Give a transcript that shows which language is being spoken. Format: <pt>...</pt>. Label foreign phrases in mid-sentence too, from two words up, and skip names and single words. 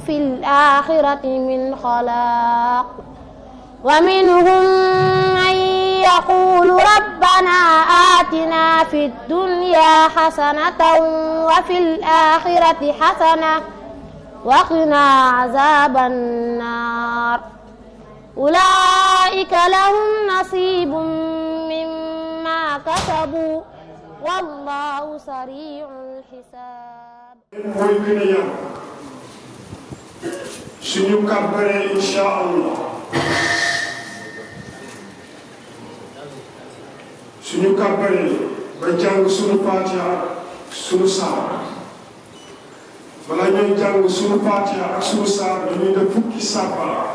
<ar>في الآخرة من خلاق ومنهم من يقول ربنا آتنا في الدنيا حسنة وفي الآخرة حسنة وقنا عذاب النار أولئك لهم نصيب مما كسبوا والله سريع الحساب</ar> <wo>mooy gën a yàgg suñu kàbbaree</wo> <ar>إن شاء الله</ar> <wo>suñu kàbbaree ba jàng suñu Fatiha suñu saar balaa ñooy jàng suñu Fatiha ak suñu saar dañuy def fukki sàbba</wo>